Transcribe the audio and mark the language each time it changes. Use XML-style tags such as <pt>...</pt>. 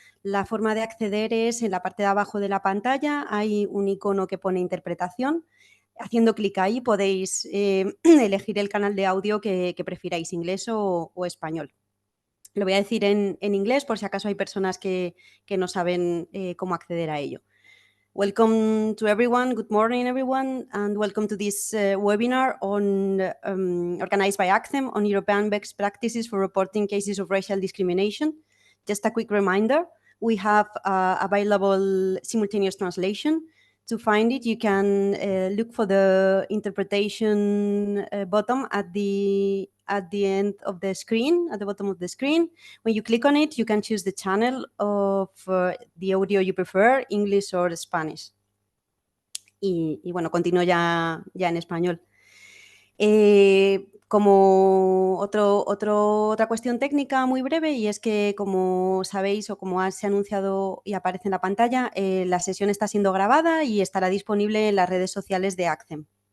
<es>La forma de acceder es en la parte de abajo de la pantalla, hay un icono que pone interpretación. Haciendo clic ahí podéis elegir el canal de audio que prefiráis, inglés o español. Lo voy a decir en inglés por si acaso hay personas que no saben cómo acceder a ello.</es> <en>Welcome to everyone. Good morning, everyone, and welcome to this webinar organized by Accem on European best practices for reporting cases of racial discrimination. Just a quick reminder, we have available simultaneous translation. To find it, you can look for the interpretation button at the end of the screen, at the bottom of the screen. When you click on it, you can choose the channel of the audio you prefer, English or Spanish.</en> <es>Y bueno, continúo ya en español. Como otra cuestión técnica muy breve, y es que, como sabéis o como se ha anunciado y aparece en la pantalla, la sesión está siendo grabada y estará disponible en las redes sociales de Accem.</es>